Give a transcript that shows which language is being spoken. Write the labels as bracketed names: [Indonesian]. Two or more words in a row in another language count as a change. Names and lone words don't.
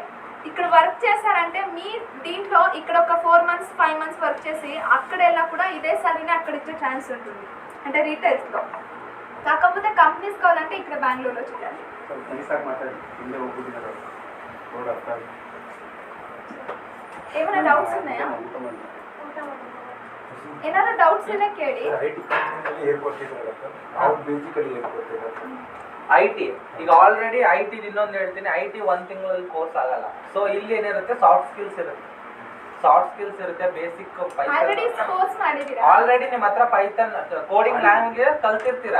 [Telugu] ఇక్కడ వర్క్ చేశారంటే మీ దీంట్లో ఇక్కడ ఒక 4 months 5 months వర్క్ చేసి అక్కడ వెళ్ళా కూడా ఇదే సాలరీని అక్కడ ఇచ్చే ఛాన్స్ ఉంటుంది, అంటే రీటైల్స్లో. కాకపోతే కంపెనీస్ కావాలంటే ఇక్కడ బెంగళూరులో చేయాలి. ఏమైనా డౌట్స్ ఉన్నాయా? [Kannada] ಏನಾದ್ರು ಡೌಟ್ಸ್ ಇದೆ ಕೇಳಿ. ಐಟಿ ಈಗ ಆಲ್ರೆಡಿ ಐಟಿ ಇನ್ನೊಂದು ಹೇಳ್ತೀನಿ, ಐಟಿ 1 ತಿಂಗಳಲ್ಲಿ ಕೋರ್ಸ್ ಆಗಲ್ಲ. ಸೊ ಇಲ್ಲಿ ಏನಿರುತ್ತೆ [English] soft skills [Kannada] ಇರುತ್ತೆ, [English] basic already [Kannada] ನಿಮ್ಮ ಹತ್ರ [English] Python coding language [Kannada] ಕಲ್ತಿರ್ತೀರಾ.